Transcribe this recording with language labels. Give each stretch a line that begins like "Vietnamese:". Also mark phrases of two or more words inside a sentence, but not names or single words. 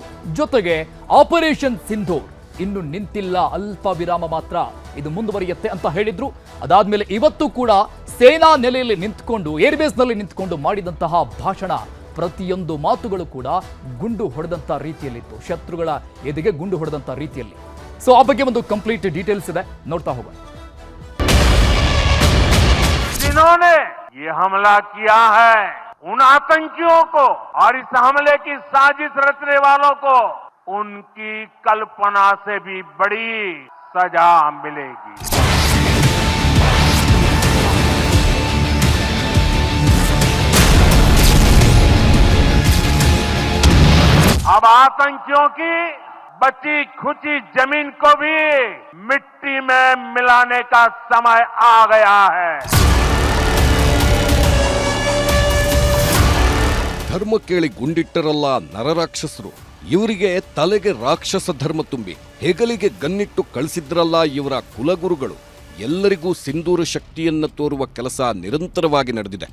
Kannada: ಜೊತೆಗೆ ಆಪರೇಷನ್ ಸಿಂಧೂರ್ ಇನ್ನು ನಿಂತಿಲ್ಲ, ಅಲ್ಪ ವಿರಾಮ ಮಾತ್ರ, ಇದು ಮುಂದುವರಿಯುತ್ತೆ ಅಂತ ಹೇಳಿದ್ರು. ಅದಾದ್ಮೇಲೆ ಇವತ್ತು ಕೂಡ ಸೇನಾ ನೆಲೆಯಲ್ಲಿ ನಿಂತ್ಕೊಂಡು, ಏರ್ಬೇಸ್ ನಲ್ಲಿ ನಿಂತ್ಕೊಂಡು ಮಾಡಿದಂತಹ ಭಾಷಣ, ಪ್ರತಿಯೊಂದು ಮಾತುಗಳು ಕೂಡ ಗುಂಡು ಹೊಡೆದಂತ ರೀತಿಯಲ್ಲಿತ್ತು, ಶತ್ರುಗಳ ಎದೆಗೆ ಗುಂಡು ಹೊಡೆದಂತ ರೀತಿಯಲ್ಲಿ. ಸೊ ಆ ಬಗ್ಗೆ ಒಂದು
English: complete details
Kannada: ಇದೆ, ನೋಡ್ತಾ ಹೋಗೋಣ.
Hindi: जिन्होंने ये हमला किया है, उन आतंकियों को और इस हमले की साजिश रचने वालों को उनकी कल्पना से भी बड़ी सजा मिलेगी. अब आतंकियों की बची खुची जमीन को भी मिट्टी में मिलाने का समय आ गया है.
Kannada: ಧರ್ಮ ಕೇಳಿ ಗುಂಡಿಟ್ಟರಲ್ಲ ನರರಾಕ್ಷಸರು, ಇವರಿಗೆ ತಲೆಗೆ ರಾಕ್ಷಸ ಧರ್ಮ ತುಂಬಿ ಹೆಗಲಿಗೆ ಗನ್ನಿಟ್ಟು ಕಳಿಸಿದ್ರಲ್ಲ ಇವರ ಕುಲಗುರುಗಳು. ಎಲ್ಲರಿಗೂ ಸಿಂಧೂರ ಶಕ್ತಿಯನ್ನ ತೋರುವ ಕೆಲಸ ನಿರಂತರವಾಗಿ ನಡೆದಿದೆ.